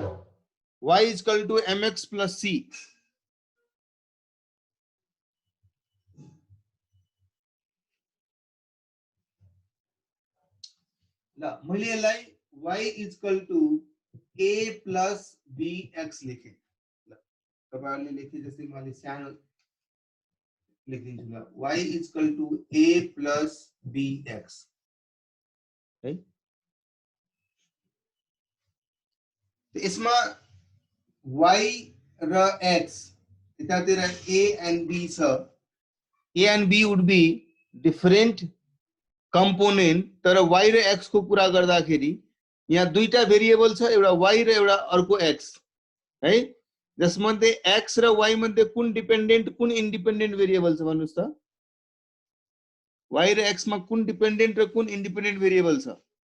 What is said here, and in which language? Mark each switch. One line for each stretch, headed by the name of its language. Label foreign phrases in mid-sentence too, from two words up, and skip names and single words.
Nepali: y = mx + c। ल मैले यसलाई y = a + bx लेखे। ल तपाईहरुले लेखे जस्तै मैले सानो लेखिदिन्छु। ल y = a + bx है। यसमा y र x यतातिर
English: a and b
Nepali: छ।
English: a and b would be different component,
Nepali: तर y र x को कुरा गर्दाखेरि यहाँ दुईटा भेरिएबल छ, एउटा y र एउटा अर्को x है। जसमध्ये x र y मध्ये कुन डिपेन्डेन्ट कुन
English: independent variable
Nepali: छ भन्नुस् त? y र x मा कुन डिपेन्डेन्ट र कुन
English: independent variable
Nepali: छ?